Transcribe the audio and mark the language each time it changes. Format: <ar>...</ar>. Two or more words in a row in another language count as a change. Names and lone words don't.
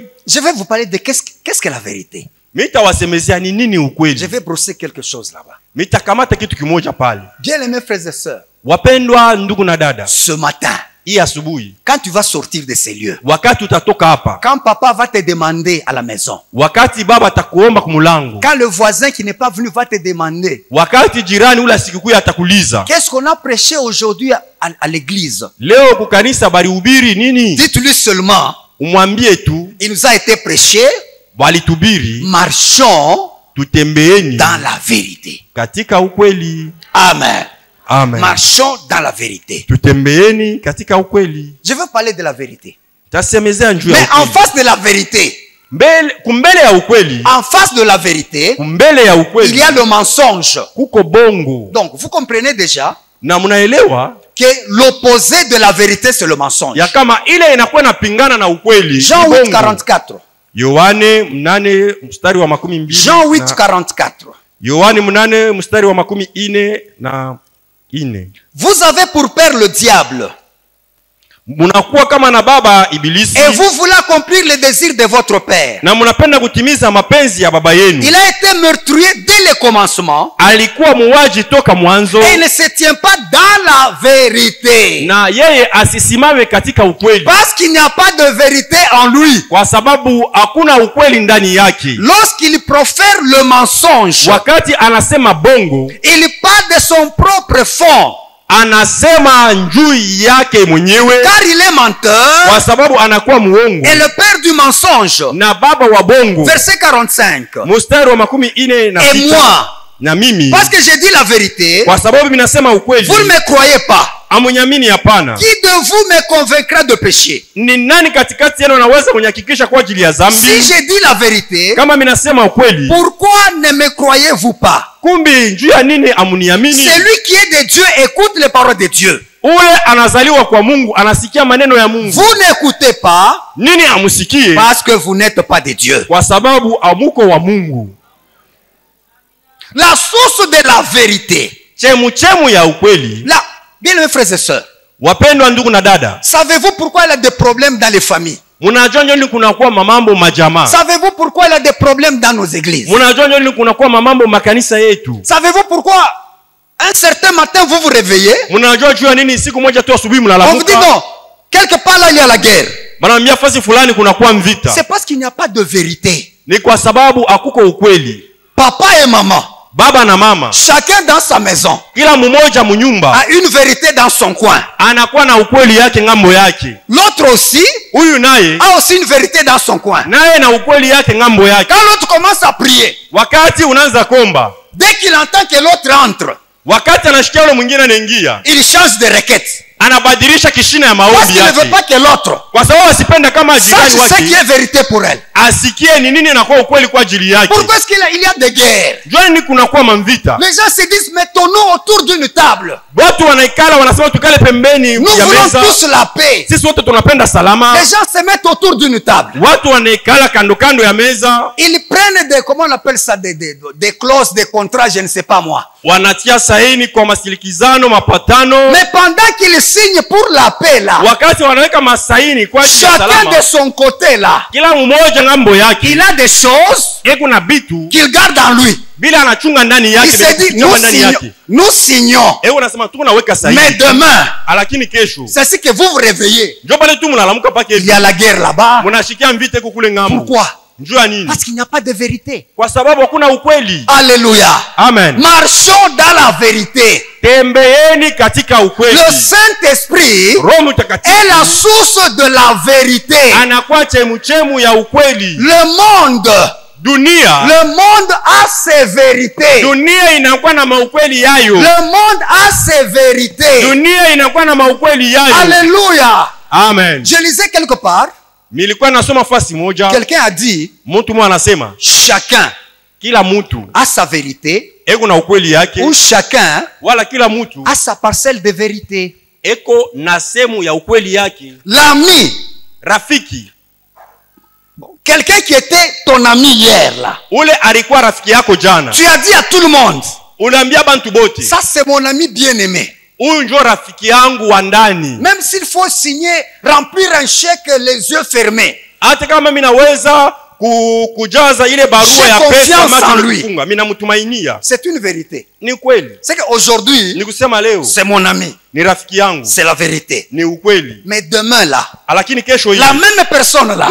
<fr>Je vais vous parler de qu'est-ce que la vérité.</fr> <sw>Mitawasemezea ni nini</sw> <fr>Je</fr> <sw>ukweli.</sw> <fr>vais brosser quelque chose là-bas.</fr> <sw>Mitakamata kitu kimoja pale.</sw> <fr>Bien-aimés frères et sœurs,</fr> <sw>Wapendwa ndugu na dada,</sw> <fr>ce matin,</fr> <sw>hii asubuhi</sw> <fr>quand tu vas sortir de ces lieux,</fr> <sw>wakati utatoka hapa,</sw> <fr>quand papa va te demander à la maison,</fr> <sw>wakati baba atakuomba kumulango,</sw> <fr>quand le voisin qui n'est pas venu va te demander,</fr> <sw>wakati jirani ule sikukuu atakuuliza,</sw> <fr>qu'est-ce qu'on a prêché aujourd'hui à l'église?</fr> <sw>leo kukanisa balihubiri nini?</sw> <fr>Dites-lui seulement,</fr> <sw>Umwambie tu</sw> <fr>il nous a été prêché,</fr> <sw>walitubiri,</sw> <fr>marchons</fr> <sw>tutembeeni</sw> <fr>dans la vérité.</fr> <sw>katika ukweli.</sw> <fr>Amen.</fr> <sw>Amen.</sw> <fr>Marchons dans la vérité.</fr> <sw>Tutembeeni katika ukweli.</sw> <fr>Je veux parler de la vérité.</fr> <sw>Tasemezea njuu ya</sw> <fr>Mais en</fr> <sw>ukweli.</sw> <fr>face de la vérité,</fr> <sw>Kumbele ya ukweli,</sw> <fr>en face de la vérité,</fr> <sw>kumbele ya</sw> <fr>il</fr> <sw>ukweli</sw> <fr>y a le mensonge.</fr> <sw>kuko bongo.</sw> <fr>Donc, vous comprenez déjà</fr> <sw>Na mnaelewa</sw> <fr>que l'opposé de la vérité, c'est le mensonge.</fr> <sw>ya kama ile inakuwa inapingana na ukweli.</sw> <fr>Jean</fr> <sw>ni</sw> <fr>8,</fr> <sw>bongo.</sw> <fr>44.</fr> <sw>Yohane 8 mstari wa 12.</sw> <fr>Jean 8, 44.</fr> <sw>Yohane 8 mstari wa 14.</sw> <fr>Vous avez pour père le diable,</fr> <sw>Munakuwa kama na baba Ibilisi,</sw> <fr>et vous voulez accomplir les désirs de votre père.</fr> <sw>na munapenda kutimiza mapenzi ya baba yenu.</sw> <fr>Il a été meurtrier dès le commencement,</fr> <sw>Alikuwa muuaji toka mwanzo,</sw> <fr>et il ne se tient pas dans la vérité.</fr> <sw>na yeye asisimame katika ukweli,</sw> <fr>Parce qu'il n'y a pas de vérité en lui.</fr> <sw>kwa sababu hakuna ukweli ndani yake.</sw> <fr>Lorsqu'il profère le mensonge,</fr> <sw>Wakati anasema bongo,</sw> <fr>il parle de son propre fond.</fr> <sw>anasema njuu yake mwenyewe,</sw> <fr>Car il est menteur</fr> <sw>kwa sababu anakuwa muongo</sw> <fr>et le père du mensonge.</fr> <sw>na baba wa bongo.</sw> <fr>Verset 45.</fr> <sw>Mstari wa 46.</sw> <fr>Et moi,</fr> <sw>Na mimi</sw> <fr>parce que j'ai dit la vérité,</fr> <sw>kwa sababu mimi nasema ukweli,</sw> <fr>vous ne me croyez pas.</fr> <sw>amunyamini hapana.</sw> <fr>Qui de vous me convaincra de péché?</fr> <sw>Ni nani katikati yenu anaweza kunyakikisha kwa ajili ya</sw> <fr>Si</fr> <sw>dhambi?</sw> <fr>j'ai dit la vérité,</fr> <sw>Kama mimi nasema ukweli,</sw> <fr>pourquoi ne me croyez-vous pas?</fr> <sw>kumbi njuu ya nini amuniamini?</sw> <fr>Celui qui est de Dieu écoute les paroles de Dieu.</fr> <sw>Ule anazaliwa kwa Mungu, anasikia maneno ya Mungu.</sw> <fr>Vous n'écoutez pas</fr> <sw>Nini amusikie?</sw> <fr>parce que vous n'êtes pas de Dieu.</fr> <sw>Kwa sababu amuko wa Mungu.</sw> <fr>La source de la vérité.</fr> <sw>Chemu ya ukweli.</sw> <fr>Là, bien mes frères et sœurs,</fr> <sw>Wapendwa ndugu na dada,</sw> <fr>savez-vous pourquoi il y a des problèmes dans les familles?</fr> <sw>munajua nini kunakuwa mamambo majamaa?</sw> <fr>Savez-vous pourquoi il y a des problèmes dans nos églises?</fr> <sw>Munajua nini kunakuwa mamambo makanisa yetu?</sw> <fr>Savez-vous pourquoi un certain matin vous vous réveillez?</fr> <sw>Munajua jua nini siku moja tu asubuhi</sw> <fr>On vous dit</fr> <sw>mnalamuka,</sw> <fr>non, quelque part là il y a la guerre.</fr> <sw>banamwambia fasi fulani kunakuwa mvita.</sw> <fr>C'est parce qu'il n'y a pas de vérité.</fr> <sw>Ni kwa sababu hakuko ukweli.</sw> <fr>Papa et maman,</fr> <sw>Baba na mama,</sw> <fr>chacun dans sa maison,</fr> <sw>kila mmoja munyumba</sw> <fr>a une vérité dans son coin.</fr> <sw>anakuwa na ukweli yake ngambo yake.</sw> <fr>L'autre aussi</fr> <sw>Huyu naye</sw> <fr>a aussi une vérité dans son coin.</fr> <sw>naye na ukweli yake ngambo yake.</sw> <fr>Quand l'autre commence à prier,</fr> <sw>Wakati unaanza komba,</sw> <fr>dès qu'il entend que l'autre entre,</fr> <sw>wakati anashikia yule mwingine anaingia,</sw> <fr>il change de requête.</fr> <sw>anabadilisha kishina ya</sw> <fr>Parce</fr> <sw>maombi</sw> <fr>qu'il ne veut</fr> <sw>yake,</sw> <fr>pas que l'autre</fr> <sw>kwa sababu asipenda kama</sw> <fr>sache</fr> <sw>jirani</sw> <fr>ce qui</fr> <sw>wake</sw> <fr>est vérité pour elle.</fr> <sw>asikie ni nini inakuwa ukweli kwa ajili yake.</sw> <fr>Pourquoi est-ce qu'il y a des guerres?</fr> <sw>Jua ni kunakuwa mamvita.</sw> <fr>Les gens se disent, mettons-nous autour d'une table.</fr> <sw>watu wanaikala wanasema tukale pembeni</sw> <fr>Nous</fr> <sw>ya</sw> <fr>voulons</fr> <sw>meza.</sw> <fr>tous la paix.</fr> <sw>Sisi wote tunapenda salama.</sw> <fr>Les gens se mettent autour d'une table.</fr> <sw>Watu wanaikala kando kando ya meza.</sw> <fr>Ils prennent des, comment on appelle ça, des clauses, des contrats, je ne sais pas moi.</fr> <sw>Wanatia saini kwa masilikizano, mapatano.</sw> <fr>Mais pendant qu'ils signent pour la paix là,</fr> <sw>Wakati wanaweka masaini kwa ajili ya</sw> <fr>chacun</fr> <sw>salama,</sw> <fr>de son côté là,</fr> <sw>kila mmoja ngambo yake</sw> <fr>il a des choses</fr> <sw>kuna bitu</sw> <fr>qu'il garde en lui.</fr> <sw>bila anachunga ndani</sw> <fr>Il</fr> <sw>yake,</sw> <fr>se dit, nous signons,</fr> <sw>unasema tunaweka saini.</sw> <fr>mais demain,</fr> <sw>Lakini kesho</sw> <fr>c'est ce que vous vous réveillez.</fr> <sw>ndio pale tu mnalamuka pake</sw> <fr>Il y a la guerre là-bas.</fr> <sw>mnashikia mvite kule ngambo.</sw> <fr>Pourquoi?</fr> <sw>Njua nini?</sw> <fr>Parce qu'il n'y a pas de vérité.</fr> <sw>Kwa sababu hakuna ukweli.</sw> <fr>Alléluia.</fr> <sw>Amen.</sw> <fr>Marchons dans la vérité.</fr> <sw>Tembeeni katika ukweli.</sw> <fr>Le Saint-Esprit</fr> <sw>Roho Mtakatifu</sw> <fr>est la source de la vérité.</fr> <sw>anakuwa chemuchemu ya ukweli.</sw> <fr>Le monde a ses vérités.</fr> <sw>Dunia inakuwa na maukweli yayo.</sw> <fr>Le monde a ses vérités.</fr> <sw>Dunia inakuwa na maukweli yayo.</sw> <fr>Alléluia.</fr> <sw>Amen.</sw> <fr>Je lisais quelque part.</fr> <sw>Nilikuwa nasoma fasi moja.</sw> <fr>Quelqu'un a dit,</fr> <sw>mtu mmoja anasema,</sw> <fr>chacun</fr> <sw>kila mtu</sw> <fr>a sa vérité.</fr> <sw>eko na ukweli yake.</sw> <fr>Ou chacun</fr> <sw>wala kila mtu</sw> <fr>a sa parcelle de vérité.</fr> <sw>Eko na sehemu ya ukweli yake.</sw> <fr>L'ami,</fr> <sw>rafiki.</sw> <fr>Quelqu'un qui était ton ami hier là.</fr> <sw>Ule alikuwa rafiki yako jana.</sw> <fr>Tu as dit à tout le monde.</fr> <sw>Unaambia bantu bote.</sw> <fr>Ça c'est mon ami bien-aimé.</fr> <sw>Huyu ndio rafiki yangu wa ndani.</sw> <fr>Même s'il faut signer, remplir un chèque les yeux fermés.</fr> <sw>Hata kama mimi naweza kujaza ile barua ya pesa macho kufunga, mimi namtumainia.</sw> <fr>C'est une vérité.</fr> <sw>Ni kweli.</sw> <fr>C'est qu'aujourd'hui,</fr> <sw>ni kusema leo,</sw> <fr>c'est mon ami.</fr> <sw>Ni rafiki yangu.</sw> <fr>C'est la vérité.</fr> <sw>Ni ukweli.</sw> <fr>Mais demain là,</fr> <sw>lakini kesho hii,</sw> <fr>la même personne là,</fr>